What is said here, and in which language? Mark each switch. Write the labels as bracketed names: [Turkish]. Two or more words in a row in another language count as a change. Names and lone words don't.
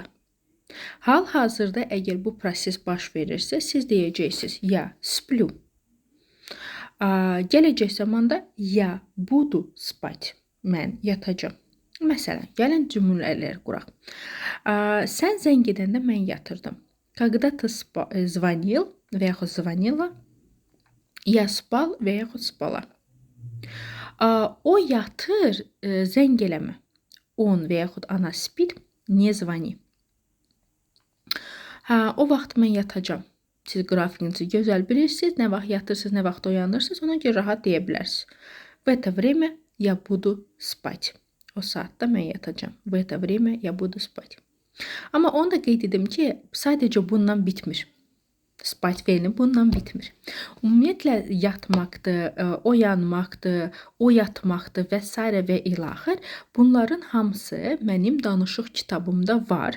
[Azerbaijani] Hal-hazırda əgər bu proses baş verirsə, siz deyəcəksiniz [Russian] я сплю. [Azerbaijani] Gələcək zamanda [Russian] я буду спать. [Azerbaijani] Mən yatacağam. Məsələn, gəlin cümlələr quraq. Sən zəng edəndə mən yatırdım. [Russian] Когда ты звонил [Azerbaijani] və yaxud [Russian] звонила, я спал [Azerbaijani] və yaxud [Russian] spala. [Azerbaijani] O yatır, zəng eləmə. [Russian] Он [Azerbaijani] və yaxud [Russian] она спит, не звони. [Azerbaijani] O vaxt mən yatacağam. Siz qrafikinizi gözəl bilirsiniz. Nə vaxt yatırsınız, nə vaxt oyanırsınız. Ona görə rahat deyə bilərsiniz. [Russian] В это время я буду спать. [Azerbaijani] O saatda mən yatacağam. [Russian] В это время я буду спать. [Azerbaijani] Amma onu da qeyd edim ki, sadəcə bundan bitmir. Spать fe'li bundan bitmir. Ümumiyyətlə yatmaqdır, oyanmaqdır, oyatmaqdır və s. və ilaxır. Bunların hamısı mənim danışıq kitabımda var.